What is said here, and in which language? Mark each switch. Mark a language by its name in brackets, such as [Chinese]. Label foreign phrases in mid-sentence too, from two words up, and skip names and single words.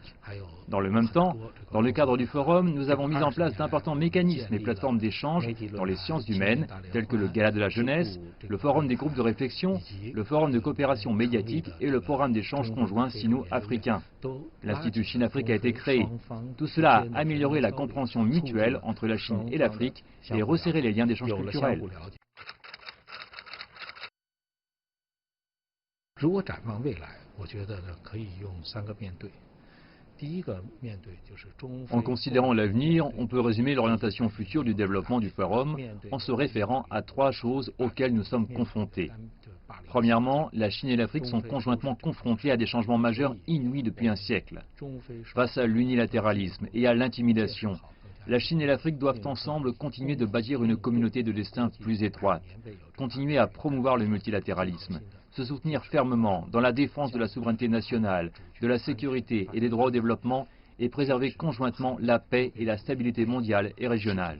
[French] Dans le même temps, dans le cadre du Forum, nous avons mis en place d'importants mécanismes et plateformes d'échange dans les sciences humaines, tels que le Gala de la jeunesse, le Forum des groupes de réflexion, le Forum de coopération médiatique et le Programme d'échange conjoint sino-africain. L'Institut Chine-Afrique a été créé. Tout cela a amélioré la compréhension mutuelle entre la Chine et l'Afrique et resserré les liens d'échange culturels. [Chinese] 如果展望未来，我觉得呢可以用3个面对。 [French] En considérant l'avenir, on peut résumer l'orientation future du développement du Forum en se référant à 3 choses auxquelles nous sommes confrontés. Premièrement, la Chine et l'Afrique sont conjointement confrontées à des changements majeurs inouïs depuis un siècle. Face à l'unilatéralisme et à l'intimidation, la Chine et l'Afrique doivent ensemble continuer de bâtir une communauté de destin plus étroite, continuer à promouvoir le multilatéralisme, se soutenir fermement dans la défense de la souveraineté nationale, de la sécurité et des droits au développement et préserver conjointement la paix et la stabilité mondiale et régionale.